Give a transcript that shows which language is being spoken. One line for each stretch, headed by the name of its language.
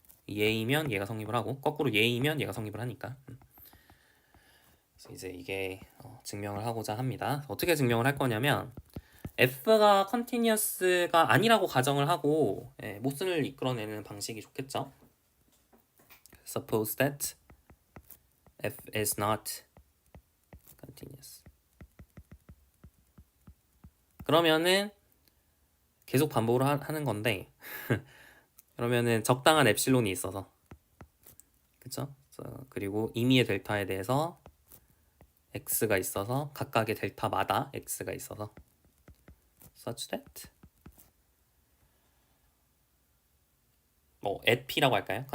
Korean: 얘이면 얘가 성립을 하고 거꾸로 얘이면 얘가 성립을 하니까. 그래서 이제 이게 증명을 하고자 합니다. 어떻게 증명을 할 거냐면 f가 continuous가 아니라고 가정을 하고 모순을 이끌어내는 방식이 좋겠죠.
English: Suppose that f is not continuous.
Korean: 그러면은 계속 반복을 하는 건데 그러면은 적당한 엡실론이 있어서 그쵸? 그리고 임의의 델타에 대해서 x가 있어서 각각의 델타마다 x가 있어서 such that 뭐 at p라고 할까요?